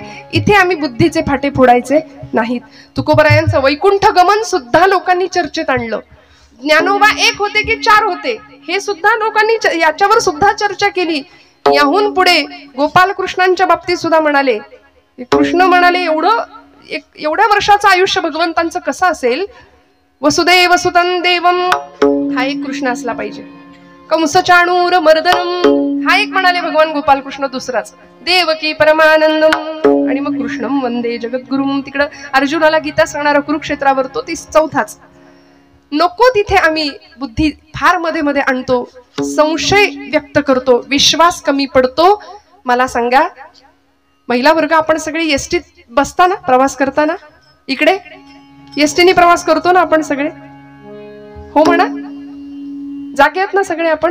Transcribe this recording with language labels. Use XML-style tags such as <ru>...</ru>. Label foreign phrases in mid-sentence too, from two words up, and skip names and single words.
<mr>इथे आम्ही बुद्धीचे फाटे फोडायचे नाहीत. तुकोबरायांचं वैकुंठ गमन सुद्धा लोकांनी चर्चेत आणलं. ज्ञानोबा एक होते की 4 होते हे सुद्धा लोकांनी याच्यावर सुद्धा चर्चा केली. याहून पुढे गोपाल कृष्णांच्या बाबतीत सुद्धा म्हणाले, कृष्ण म्हणाले एवढ्या वर्षाचं आयुष्य भगवंतांचं कसं असेल.</mr> <sa>वसुदेव सुतं देवम</sa> <mr>हा एक कृष्ण असला पाहिजे.</mr> <sa>कंसचाणूर मर्दनम</sa> <mr>हा एक म्हणाले भगवान गोपाल कृष्ण.</mr> <sa>दुसराच देवकी परमानंदम</sa> <mr>आणि मग</mr> <sa>कृष्णम वंदे जगद्गुरुम.</sa> <mr>तिकडं अर्जुनाला गीता सांगणारा कुरुक्षेत्रावर तो 4थाच. नको तिथे आम्ही बुद्धी फार मध्ये मध्ये आणतो, संशय व्यक्त करतो, विश्वास कमी पडतो. मला सांगा महिला वर्ग आपण सगळे एसटीत बसताना प्रवास करताना इकडे एसटीने प्रवास करतो ना आपण सगळे, हो म्हणा, जागे आहेत ना सगळे आपण.</mr>